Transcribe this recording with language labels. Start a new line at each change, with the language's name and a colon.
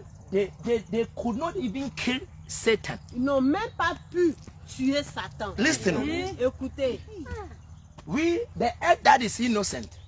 English: they could not even kill Satan.
French: Ils n'ont même pas pu tuer Satan.
English: Listen.
French: Écoutez.
English: The earth that is innocent.